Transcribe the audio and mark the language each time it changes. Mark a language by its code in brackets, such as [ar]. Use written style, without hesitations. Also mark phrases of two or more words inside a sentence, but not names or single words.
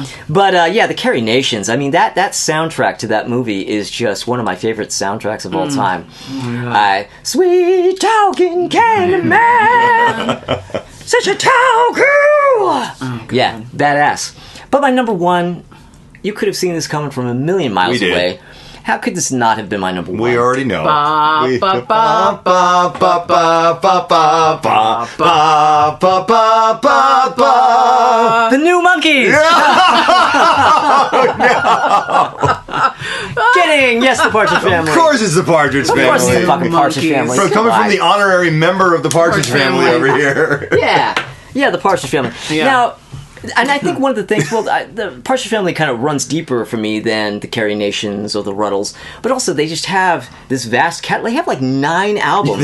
[en] But yeah, the Carrie Nations. I mean, that soundtrack to that movie is just one of my favorite soundtracks of all time. Sweet talking candy man, such a tall girl. Yeah, badass. But my number 1, you could have seen this coming from a million miles We did. away, How could this not have been my number one? We already know. Ba, We- ba, ba, ba, ba, ba, ba, ba, ba, ba, ba, ba, ba, ba. The New Monkeys! Kidding! Yes, the Partridge Family. Of course it's the Partridge Of course it's the Family. fucking Partridge Monkeys. Family. From coming from the honorary member of the Partridge Partridge Family Family. over here. Yeah, the Partridge Family. Yeah. Now, and I think one of the things, the Partridge Family kind of runs deeper for me than the Carrie Nations or the Ruddles, but also they just have this vast they have like 9 albums